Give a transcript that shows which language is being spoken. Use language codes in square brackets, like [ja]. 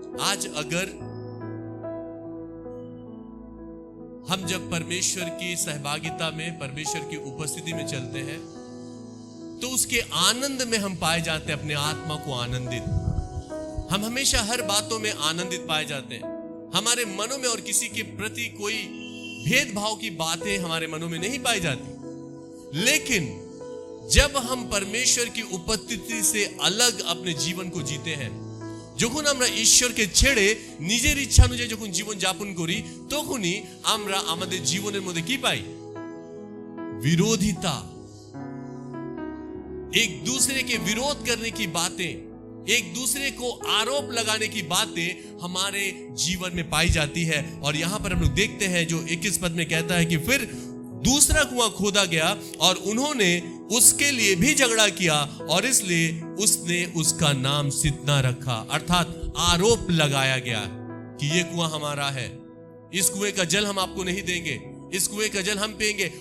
[hi] आज अगर हम जब परमेश्वर की सहभागिता में, परमेश्वर की उपस्थिति में चलते हैं, तो उसके आनंद में हम पाए जाते हैं अपने आत्मा को आनंदित। हम हमेशा हर बातों में आनंदित पाए जाते हैं। हमारे मनों में और किसी के प्रति कोई भेदभाव की बातें हमारे मनों में नहीं पाई जाती। लेकिन जब हम परमेश्वर की उपस्थिति से अलग अपने जीवन को जीते हैं, [bn] যখন আমরা ঈশ্বরকে ছেড়ে নিজের ইচ্ছা অনুযায়ী যখন জীবন যাপন করি, তখনই আমরা আমাদের জীবনের মধ্যে কি পাই? [hi] विरोधिता, एक दूसरे के विरोध करने की बातें, एक दूसरे को आरोप लगाने की बातें हमारे जीवन में पाई जाती है। और यहां पर हम लोग देखते हैं जो 21 पद में कहता है कि फिर दूसरा कुआं खोदा गया और उन्होंने उसके लिए भी झगड़ा किया, और इसलिए उसने उसका नाम सितना रखा, अर्थात आरोप लगाया गया कि ये कुआं हमारा है, इस कुएं का जल हम आपको नहीं देंगे, इस कुएं का जल हम पिएंगे।